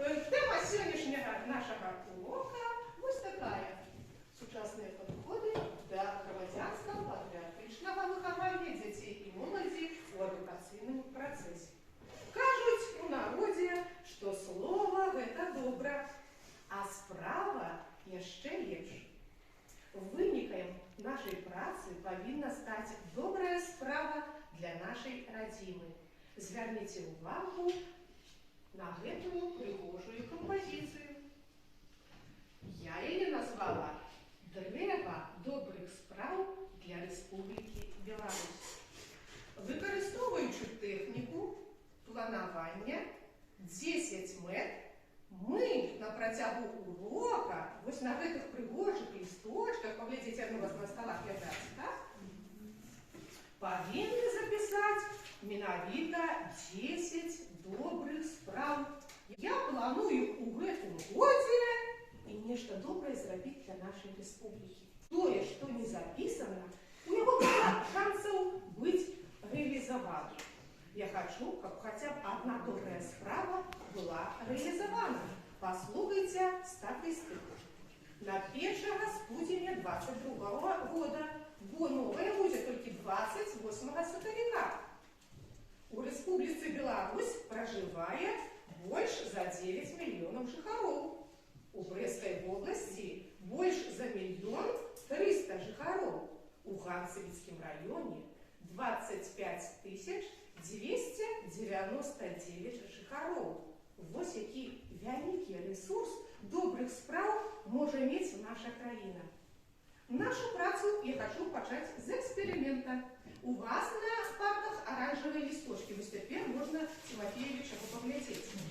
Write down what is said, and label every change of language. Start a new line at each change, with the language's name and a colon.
Russian: Тема сегодняшнего нашего урока вот такая.
Ukrainian: Сучасные подходы до громадянского патріотичного виховання дітей і молоді у адукаційному процесі. Кажуть у народі, що слово – це добре, а справа – яще лепше.
Belarusian: Вынікам нашей працы павінна стаць добрая справа для нашай радзімы. Звярніце ўвагу на гэтую прыгожую кампазіцыю. Я яе назвала «Дрэва добрых спраў для Рэспублікі Беларусь». Выкарыстоўваючы тэхніку планавання 10 мэт, мы на працягу урока, вось на гэтых прыгожых лісточках, паглядзіце, яны у вас на сталах ляжаць, так? Павінны запісаць менавіта 10 добрых спраў. Я планую ў гэтым годзе і нешта добрае зрабіць для нашай рэспублікі. Тое, што не запісана, у яго мала шансаў быць рэалізаваным. Я хочу, каб хотя б одна добрая справа была реализована.
Ukrainian: Послухайте статистику. На 1 студеня 2022 года, бо новое будет только 28 сакавіка.
Russian: У Республіцы Беларусь проживает больше за 9 миллионов жыхароў. У Брестской области больше за 1 300 000 жыхароў. У Ганцевицком районе 25 299 жыхароў.
Belarusian: Вось які вялікі рэсурс добрых спраў можа мець наша краіна. Нашу працу я хочу пачаць з эксперимента.
Russian: У вас на партах оранжевые листочки. Вот теперь можно Тимофеевича поглядеть.